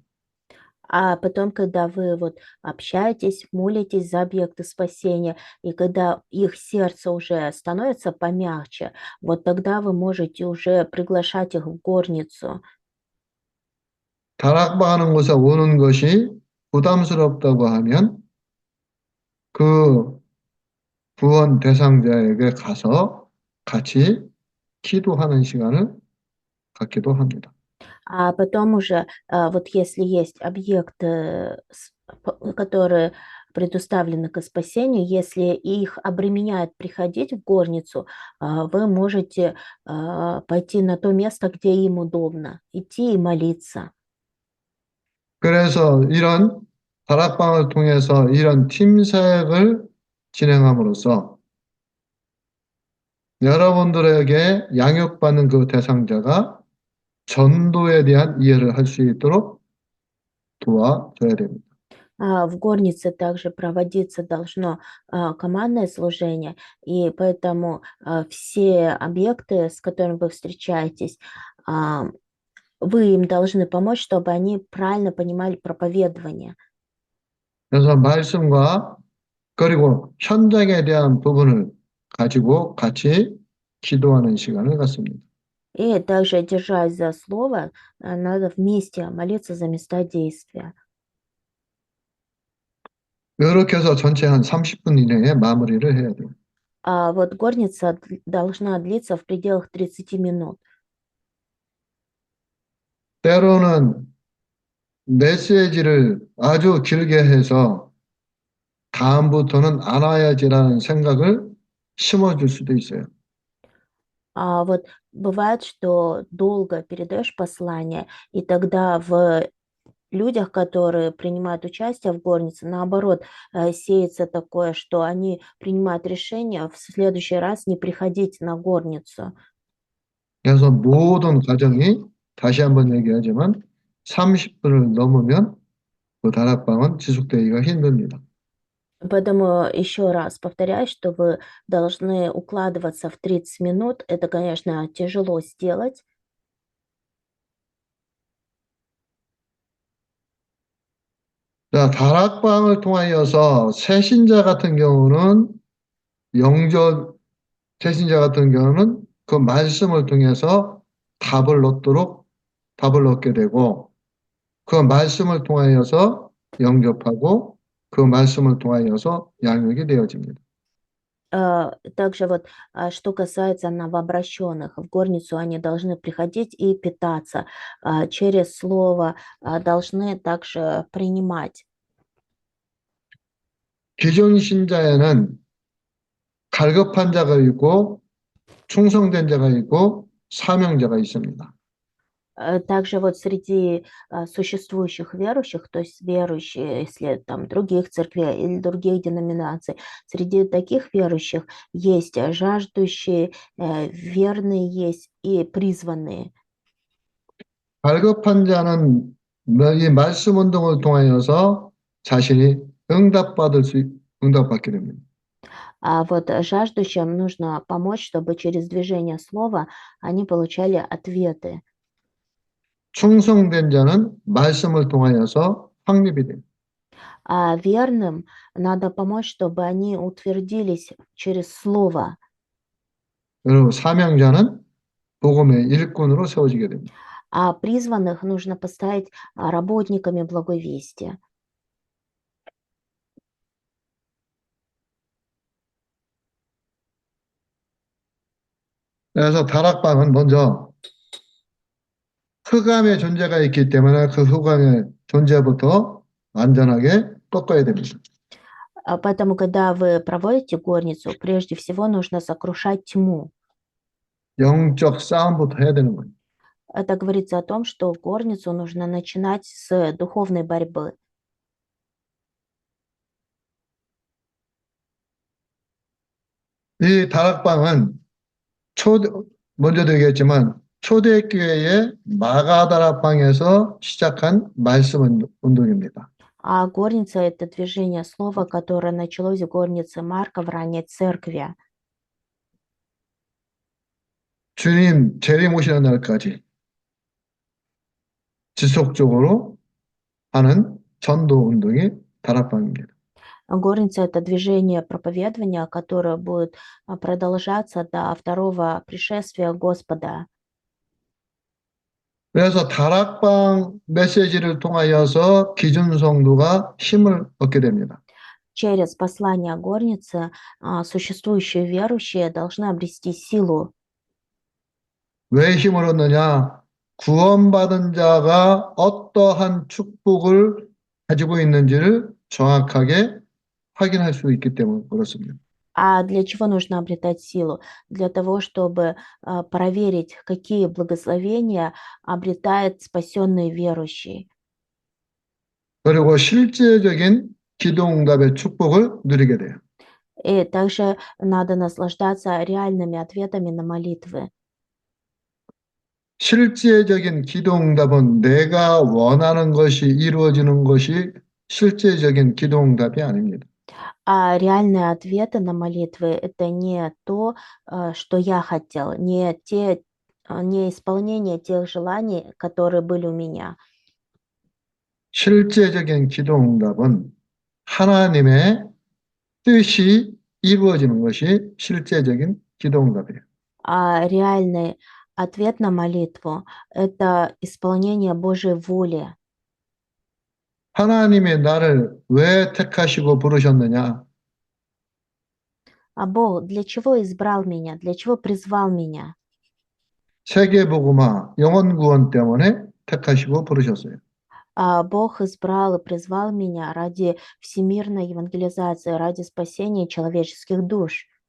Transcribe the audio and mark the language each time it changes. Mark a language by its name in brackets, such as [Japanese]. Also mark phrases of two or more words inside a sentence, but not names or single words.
[Russian] А потом, когда вы вот общаетесь, молитесь за объекты спасения, и когда их сердце уже становится помягче, вот тогда вы можете уже приглашать их в горницу. [Korean] 다락방하는 곳에 오는 것이 부담스럽다고 하면 그 구원 대상자에게 가서 같이 기도하는 시간을 갖기도 합니다. [Russian] А потом уже, вот если есть объекты, которые предуставлены к спасению, если их обременяет приходить в горницу, вы можете пойти на то место, где им удобно, идти и молиться. [Korean] 그래서 이런 다락방을 통해서 이런 팀 사역을 진행함으로써 여러분들에게 양육받는 그 대상자가 전도에 대한 이해를 할 수 있도록 도와줘야 됩니다. [Russian] В горнице также проводиться должно командное служение, и поэтому все объекты, с которыми вы встречаетесь, а, вы им должны помочь, чтобы они правильно понимали проповедование. [Korean] 그래서 말씀과 그리고 현장에 대한 부분을 가지고 같이 기도하는 시간을 갖습니다. [Russian] И также, держась за слово, надо вместе молиться за места действия. [Korean] 이렇게 해서 전체 한 30분 이내에 마무리를 해야 돼요. [Russian] Вот горница должна длиться в пределах 30 минут. [Korean] 때로는 메시지를 아주 길게 해서 다음부터는 안 와야지라는 생각을 심어줄 수도 있어요. [Russian] Вот бывает, что долго передаешь послание, и тогда в людях, которые принимают участие в горнице, наоборот, сеется такое, что они принимают решение в следующий раз не приходить на горницу. [Korean] 그래서 모든 과정이 다시 한번 얘기하지만 30분을 넘으면 그 다락방은 지속되기가 힘듭니다. [Russian] Поэтому еще раз повторяю, что вы должны укладываться в 30 минут. Это, конечно, тяжело сделать. [Korean] 자, 다락방을 통하여서 새신자 같은 경우는 영접 새신자 같은 경우는 그 말씀을 통해서 답을 얻게 되고 그 말씀을 통하여서 영접하고 그 말씀을 통하여서 양육이 되어집니다. [Russian] Также вот, что касается новообращенных, в горницу они должны приходить и питаться, через слово должны также принимать. [Korean] 기존 신자에는 갈급한 자가 있고 충성된 자가 있고 사명자가 있습니다. [Russian] Также вот среди существующих верующих, то есть верующие, если там других церквей или других деноминаций, среди таких верующих есть жаждущие, верные есть и призванные. [Korean] 갈급한 자는 이 말씀 운동을 통하여서 자신이 응답받게 됩니다. [Russian] А вот жаждущим нужно помочь, чтобы через движение слова они получали ответы. [Korean] 충성된 자는 말씀을 통하여서 확립이 됩니다. [Russian] А верным надо помочь, чтобы они утвердились через слово. [Korean] 그리고 사명자는 복음의 일꾼으로 세워지게 됩니다. [Russian] А призванных нужно поставить работниками благой вести. [Korean] 그래서 다락방은 먼저 흑암의 존재가 있기 때문에 그 흑암의 존재부터 완전하게 꺾어야 됩니다. [Russian] Поэтому, когда вы проводите горницу, прежде всего нужно сокрушать тьму. [Korean] 영적 싸움부터 해야 되는 거예요. [Russian] Это говорится о том, что горницу нужно начинать с духовной борьбы. [Korean] 이 다락방은 먼저도 얘기했지만 초대교회의 마가다락방에서 시작한 말씀 운동입니다. [Russian] А горница– это движение слова, которое началось в горнице Марка в ранней церкви. [Korean] 주님 재림 오시는 날까지 지속적으로 하는 전도 운동이 다락방입니다. [Russian] Горница– это движение проповедования, которое будет продолжаться до второго пришествия Господа. [Korean] 그래서 다락방 메시지를 통하여서 기존 성도가 힘을 얻게 됩니다. [Russian] Через послание горницы существующие верующие должны обрести силу. [Korean] 왜 힘을 얻느냐? 구원받은 자가 어떠한 축복을 가지고 있는지를 정확하게 확인할 수 있기 때문에 그렇습니다. [Russian] А для чего нужно обретать силу? Для того, чтобы проверить, какие благословения обретает спасенный верующий. [Korean] 그리고 실제적인 기도응답의 축복을 누리게 돼요. [Russian] И также надо наслаждаться реальными ответами на молитвы. [Korean] 실제적인 기도응답은 내가 원하는 것이 이루어지는 것이 실제적인 기도응답이 아닙니다. [Russian] А реальные ответы на молитвы– это не то, что я хотел, не исполнение тех желаний, которые были у меня. [Korean] 실제적인 기도응답은 하나님의 뜻이 이루어지는 것이 실제적인 기도응답이에요. [Russian] А реальный ответ на молитву– это исполнение Божьей воли. [Korean] 하나님이 나를 왜 택하시고 부르셨느냐? [Russian] А Бог для чего избрал меня, для чего призвал меня? [Korean] 세계복음화, 영혼구원 때문에 택하시고 부르셨어요. [Russian] А Бог избрал и призвал меня ради всемирной евангелизации, ради спасения человеческих душ.